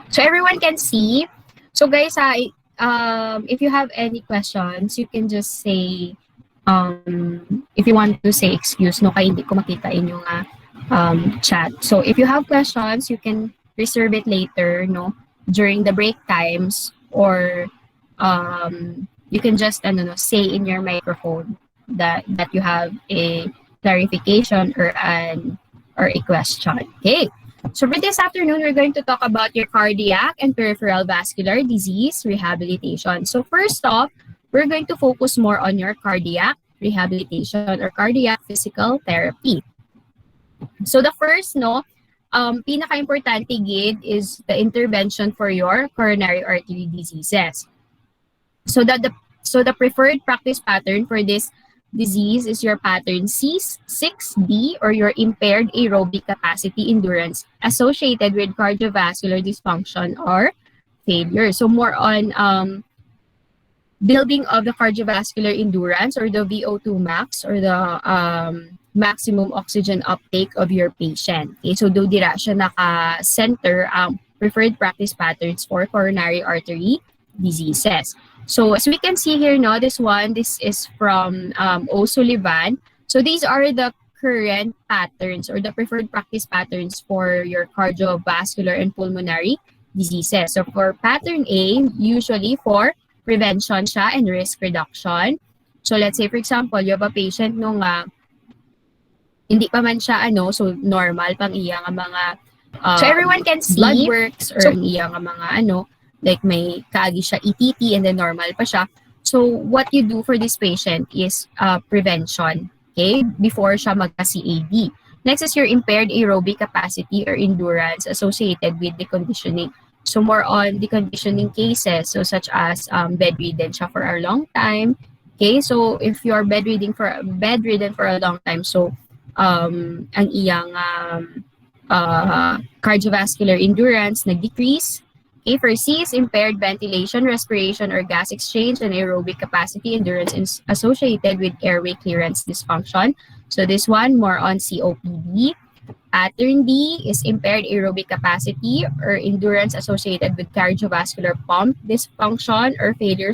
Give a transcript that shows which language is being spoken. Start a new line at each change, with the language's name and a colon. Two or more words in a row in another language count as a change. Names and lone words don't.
English: So everyone can see. So guys, if you have any questions, you can just say, if you want to say excuse, no,
Filipino: kaya hindi ko makita inyong chat.
English: So if you have questions, you can reserve it later, no, during the break times, or you can just say in your microphone that you have a clarification or a question. Okay. So for this afternoon, we're going to talk about your cardiac and peripheral vascular disease rehabilitation. So first off, we're going to focus more on your cardiac rehabilitation or cardiac physical therapy. So the first,
Hiligaynon: pinaka-importante gid
English: is the intervention for your coronary artery diseases. So the preferred practice pattern for this disease is your pattern C6D, or your impaired aerobic capacity endurance associated with cardiovascular dysfunction or failure. So more on building of the cardiovascular endurance, or the VO2 max, or the maximum oxygen uptake of your patient. Okay, so
Hiligaynon: do dira siya naka-center ang
English: preferred practice patterns for coronary artery diseases. So as we can see here, this is from O'Sullivan. So these are the current patterns or the preferred practice patterns for your cardiovascular and pulmonary diseases. So for pattern A, usually for prevention siya and risk reduction. So let's say, for example, you have a patient
Hiligaynon: nung hindi pa man siya so normal pang iya nga mga
English: so everyone can see blood works, or
Hiligaynon: ang iya nga mga
English: like
Hiligaynon: may kaagi siya ETT
English: and then
Hiligaynon: normal pa siya.
English: So what you do for this patient is prevention, okay, before
Hiligaynon: siya magka-CAD.
English: Next is your impaired aerobic capacity or endurance associated with deconditioning. So more on deconditioning cases, so such as bedridden siya for a long time. Okay, so if you are bedridden for a long time, so
Hiligaynon: ang iyang
English: cardiovascular endurance nag-decrease. Okay, for C is impaired ventilation, respiration, or gas exchange and aerobic capacity endurance is associated with airway clearance dysfunction. So this one more on COPD. Pattern D is impaired aerobic capacity or endurance associated with cardiovascular pump dysfunction or failure.